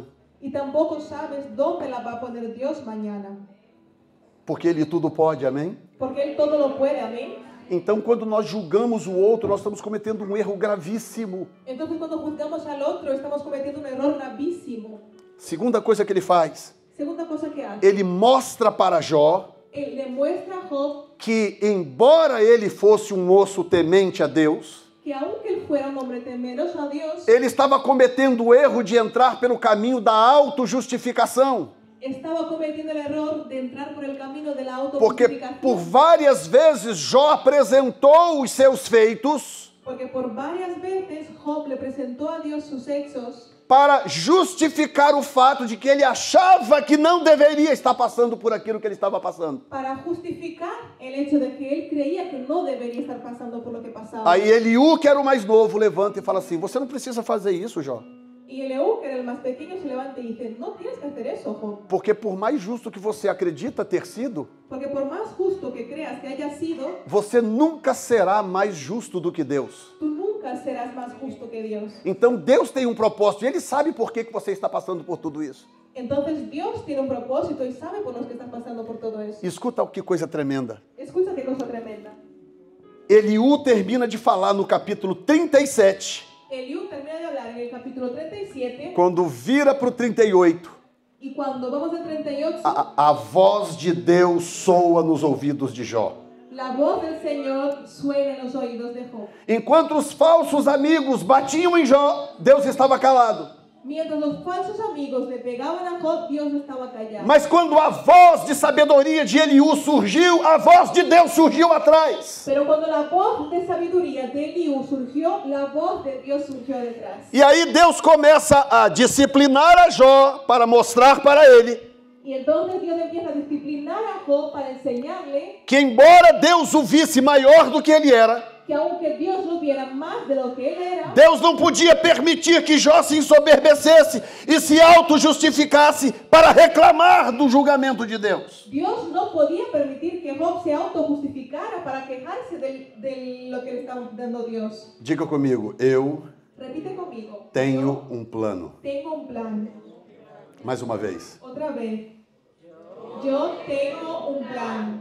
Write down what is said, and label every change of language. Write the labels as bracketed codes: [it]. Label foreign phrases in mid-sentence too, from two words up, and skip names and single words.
[es] Y tampoco sabes dónde la va a poner Dios mañana. [pt] Porque Ele tudo pode, amém? [es] Porque Él todo lo puede, amén. [pt] Então, quando nós julgamos o outro, nós estamos cometendo um erro gravíssimo. [es] Entonces cuando juzgamos al otro, estamos cometiendo un error gravísimo. [pt] Segunda coisa que ele faz, [es] Segunda cosa que hace. [pt] ele mostra para Jó [es] Él le muestra a Job [pt] que, embora ele fosse um moço temente a Deus, [es] que aunque él fuera un hombre temeroso a Dios, [pt] ele estava cometendo o erro de entrar pelo caminho da autojustificação. [es] estaba cometiendo el error de entrar por el camino de la Porque autojustificación. [pt] por várias vezes Jó apresentou os seus feitos [es] Porque por varias veces Job le presentó a Dios sus hechos [pt] para justificar o fato de que ele achava que não deveria estar passando por aquilo que ele estava passando. [es] para justificar el hecho de que él creía que no debería estar pasando por lo que pasaba. [pt] Aí Eliú, que era o mais novo, levanta e fala assim, você não precisa fazer isso, Jó. [es] Y Eliú, que era el más pequeño, se levanta y dice, no tienes que hacer eso, Job. [pt] Porque por mais justo que você acredita ter sido, [es] Porque por más justo que creas que haya sido, [pt] você nunca será mais justo do que Deus. [es] tú nunca serás más justo que Dios. [pt] Então Deus tem um propósito e Ele sabe por que você está passando por tudo isso. [es] Entonces Dios tiene un propósito y sabe por los que están pasando por todo eso. [pt] Escuta que coisa tremenda. [es] Escucha qué cosa tremenda. [pt] Eliú termina de falar no capítulo 37, [es] Eliú termina de hablar en el capítulo 37 [pt] quando vira para o 38, [es] y cuando vamos al 38, [pt] a voz de Deus soa nos ouvidos de Jó. [es] la voz del Señor suena en los oídos de Job. [pt] Enquanto os falsos amigos batiam em Jó, Deus estava calado. [es] Mientras los falsos amigos le pegaban a Job, Dios estaba callado. [pt] Mas quando a voz de sabedoria de Eliú surgiu, a voz de Deus surgiu atrás. [es] Pero cuando la voz de sabiduría de Eliú surgió, la voz de Dios surgió detrás. [pt] E aí Deus começa a disciplinar a Jó para mostrar para ele [es] Y entonces Dios empieza a disciplinar a Job para enseñarle [pt] que, embora Deus o visse maior do que ele era, [es] que aunque Dios lo viera más de lo que él era, [pt] Deus não podia permitir que Jó se ensoberbecesse e se auto-justificasse para reclamar do julgamento de Deus. [es] Dios no podía permitir que Job se autojustificara para quejarse de lo que le estaba dando Dios. [pt] Diga comigo, eu [es] Repite conmigo. [pt] tenho um plano. [es] Tengo un plan. [pt] Mais uma vez. [es] Otra vez. Yo tengo un plan.